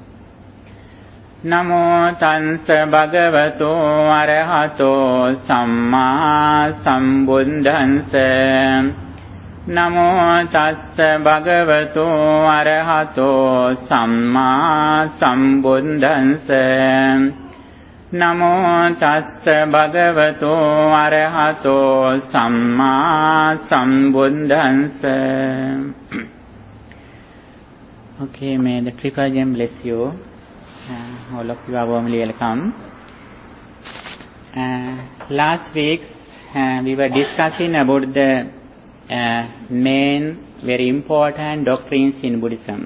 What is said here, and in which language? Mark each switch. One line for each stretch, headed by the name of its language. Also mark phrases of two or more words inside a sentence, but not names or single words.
Pali: Namo Tansa Bhagavato Arahato Samma Sambuddhansa Namo Tassa Bhagavato Arahato Samma Sambuddhansa Namo Tassa Bhagavato Arahato Samma Sambuddhansa.
English: Okay, may the Triple Gem bless you. All of you are warmly welcome. Last week we were discussing about the main, very important doctrines in Buddhism.